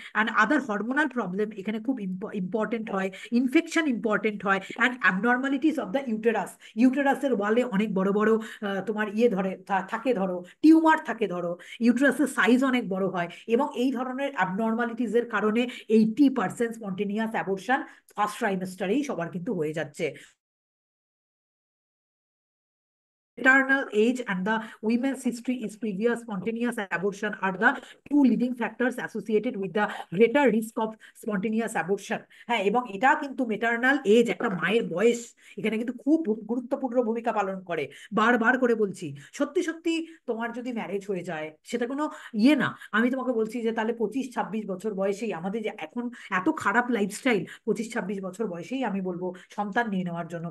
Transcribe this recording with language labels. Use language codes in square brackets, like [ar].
[en] and other hormonal problem [bn] এখানে খুব important হয়, ইনফেকশন ইম্পর্টেন্ট হয়, [en] and abnormalities of the uterus, [bn] ইউটেরাসের ওয়ালে অনেক বড় বড় তোমার ইয়ে ধরে থাকে, ধরো টিউমার থাকে, ধরো ইউটেরাসের সাইজ অনেক বড় হয়। এবং এই ধরনের অ্যাবনর্মালিটিসের কারণে 80% স্পন্টেনিয়াস অ্যাবর্শন ফার্স্ট ট্রাইমেস্টারেই সবার কিন্তু হয়ে যাচ্ছে। [en] Maternal age and the women's history is previous spontaneous abortion are the two leading factors associated with the greater risk of spontaneous abortion। [bn] হ্যাঁ, এবং এটা কিন্তু মেটার্নাল এজ, একটা মায়ের বয়স এখানে কিন্তু খুব গুরুত্বপূর্ণ ভূমিকা পালন করে। বারবার করে বলছি, সত্যি সত্যি তোমার যদি ম্যারেজ হয়ে যায় সেটা কোনো ইয়ে না। আমি তোমাকে বলছি যে তাহলে 25-26 বছর বয়সেই, আমাদের যে এখন এত খারাপ লাইফস্টাইল, 25-26 বছর বয়সেই আমি বলবো সন্তান নিয়ে নেওয়ার জন্য।